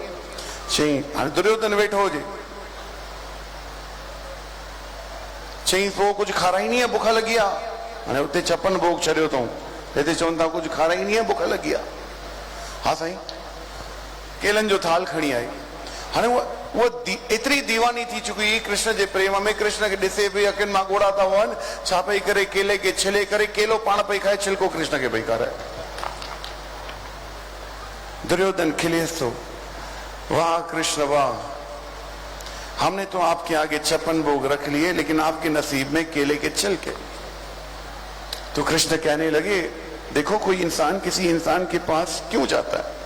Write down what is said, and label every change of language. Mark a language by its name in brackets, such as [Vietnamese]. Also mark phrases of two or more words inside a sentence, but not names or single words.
[Sindhi] चई हाणे दुर्योधन वेठो हुजे। चई पोइ कुझु खाराईंदी आहे, बुख लॻी आहे? हाणे उते 56 भोग छॾियो अथऊं, हिते चवनि था कुझु खाराईंदी आहे, बुख लॻी आहे? हा साईं। केलनि जो थाल खणी आई। हाणे उहा एतिरी दीवानी थी चुकी हुई कृष्ण जे प्रेम में, कृष्ण खे ॾिसे पई, अखियुनि मां ॻोढ़ा था वहनि, छा पई करे, केले खे छिले करे केलो पाण पई खाए, छिलको कृष्ण खे पई खाराए। दुर्योधन खिलेस तो, [Hindi] वाह कृष्ण वाह, हमने तो आपके आगे 56 भोग रख लिए, लेकिन आपके नसीब में केले के छिलके। तो कृष्ण कहने लगे देखो कोई इंसान किसी इंसान के पास क्यों जाता है?